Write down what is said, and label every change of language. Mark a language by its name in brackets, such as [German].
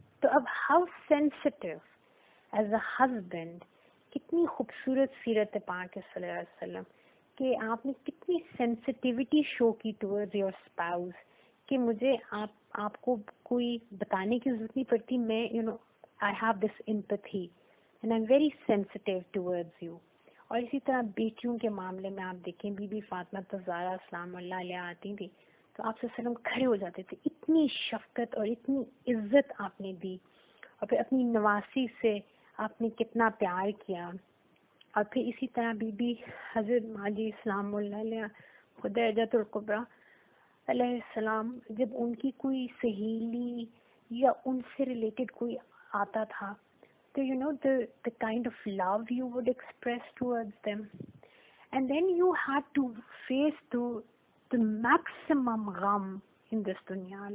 [Urdu] تو اب how sensitive as a husband, کتنی خوبصورت سیرت پاک ہے صلی اللہ علیہ وسلم کہ آپ نے کتنی سینسٹیوٹی شو کی ٹورڈز یور اسپاؤز کہ مجھے آپ کو کوئی بتانے کی ضرورت نہیں پڑتی. [English] میں I have this empathy and I'm very sensitive towards you. [Urdu] اور اسی طرح بیٹیوں کے معاملے میں آپ دیکھیں بی بی فاطمہ الزہرا سلام اللہ علیہ آتی تھی تو آپ صلی اللہ علیہ وسلم کھڑے ہو جاتے تھے. اتنی شفقت اور اتنی عزت آپ نے دی، اور پھر اپنی نواسی سے آپ نے کتنا پیار کیا. اور پھر اسی طرح بی بی حضرت ماجی سلام اللہ علیہ خدیجہ الکبریٰ علیہ السلام، جب ان کی کوئی سہیلی یا ان سے ریلیٹڈ کوئی آتا تھا تو [English] the kind of love you would express towards them, and then you had to face the maximum [Urdu] غم in this دنیا.